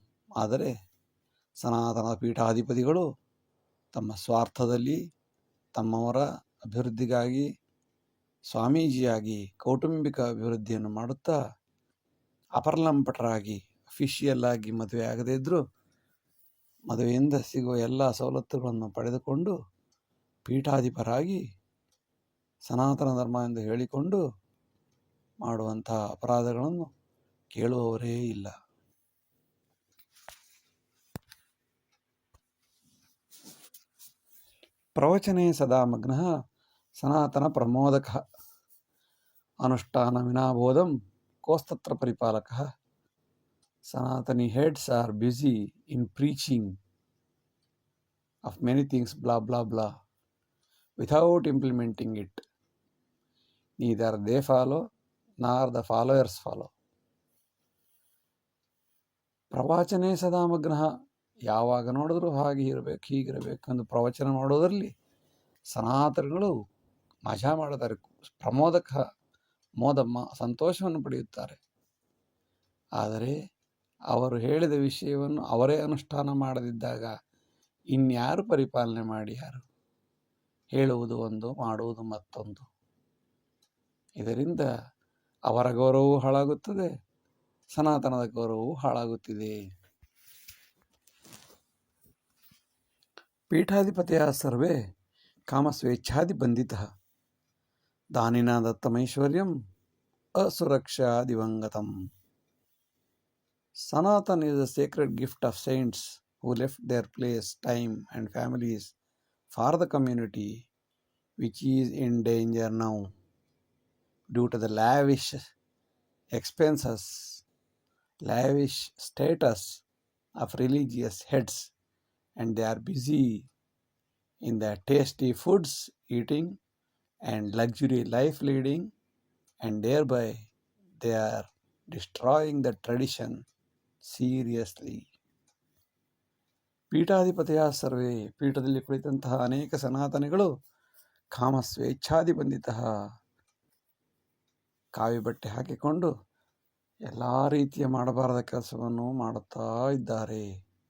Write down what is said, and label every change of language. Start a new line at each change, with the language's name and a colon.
Kannada: ಆದರೆ ಸನಾತನ ಪೀಠಾಧಿಪತಿಗಳು ತಮ್ಮ ಸ್ವಾರ್ಥದಲ್ಲಿ ತಮ್ಮವರ ಅಭಿವೃದ್ಧಿಗಾಗಿ ಸ್ವಾಮೀಜಿಯಾಗಿ ಕೌಟುಂಬಿಕ ಅಭಿವೃದ್ಧಿಯನ್ನು ಮಾಡುತ್ತಾ ಅಪರ್ಲಂಪಟರಾಗಿ ಅಫಿಷಿಯಲ್ ಆಗಿ ಮದುವೆ ಆಗದೇ ಇದ್ದರೂ ಮದುವೆಯಿಂದ ಸಿಗುವ ಎಲ್ಲ ಸವಲತ್ತುಗಳನ್ನು ಪಡೆದುಕೊಂಡು ಪೀಠಾಧಿಪರಾಗಿ ಸನಾತನ ಧರ್ಮ ಎಂದು ಹೇಳಿಕೊಂಡು ಮಾಡುವಂತಹ ಅಪರಾಧಗಳನ್ನು ಕೇಳುವವರೇ ಇಲ್ಲ.
Sanskrit: ಪ್ರವಚನೆ ಸದಾ ಮಗ್ನಃ ಸನಾತನ ಪ್ರಮೋದಕಃ ಅನುಷ್ಠಾನ ವಿನಾಬೋಧಂ ಕೋಸ್ತತ್ರ ಪರಿಪಾಲಕಃ.
English: Sanatani heads are busy in preaching of many things, blah blah blah, without implementing it. Neither they follow nor the followers follow.
Sanskrit: ಪ್ರವಚನೆ ಸದಾ ಮಗ್ನಃ,
Kannada: ಯಾವಾಗ ನೋಡಿದ್ರೂ ಹಾಗೆ ಇರಬೇಕು ಹೀಗಿರಬೇಕು ಎಂದು ಪ್ರವಚನ ಮಾಡೋದರಲ್ಲಿ ಸನಾತನಗಳು ಮಜಾ ಮಾಡುತ್ತಾರೆ. ಪ್ರಮೋದಕ ಮೋದಮ್ಮ ಸಂತೋಷವನ್ನು ಪಡೆಯುತ್ತಾರೆ. ಆದರೆ ಅವರು ಹೇಳಿದ ವಿಷಯವನ್ನು ಅವರೇ ಅನುಷ್ಠಾನ ಮಾಡದಿದ್ದಾಗ ಇನ್ಯಾರು ಪರಿಪಾಲನೆ ಮಾಡಿ ಯಾರು? ಹೇಳುವುದು ಒಂದು, ಮಾಡುವುದು ಮತ್ತೊಂದು. ಇದರಿಂದ ಅವರ ಗೌರವವೂ ಹಾಳಾಗುತ್ತದೆ, ಸನಾತನದ ಗೌರವವೂ ಹಾಳಾಗುತ್ತಿದೆ.
Sanskrit: ಪೀಠಾಧಿಪತಿಯ ಸರ್ವೇ ಕಾಮಸ್ವೇಚ್ಛಾದಿ ಬಂಧಿತ ದಾನಿನ ದತ್ತಮೈಶ್ವರ್ಯಂ ಅಸುರಕ್ಷಾ ದಿವಂಗತಂ.
English: Sanatana is a sacred gift of saints who left their place, time and families for the community, which is in danger now due to the lavish expenses, lavish status of religious heads, and they are busy in the tasty foods eating and luxury life leading, and thereby they are destroying the tradition seriously.
Sanskrit: ಪೀಠಾಧಿಪತಿಯ ಸರ್ವೇ,
Kannada: ಪೀಠದಲ್ಲಿ ಕುಳಿತಂತಹ ಅನೇಕ ಸನಾತನಿಗಳು ಕಾಮ ಸ್ವೇಚ್ಛಾದಿ ಬಂಧಿತ, ಕಾವಿ ಬಟ್ಟೆ ಹಾಕಿಕೊಂಡು ಎಲ್ಲ ರೀತಿಯ ಮಾಡಬಾರದ ಕೆಲಸವನ್ನು ಮಾಡುತ್ತಾ ಇದ್ದಾರೆ.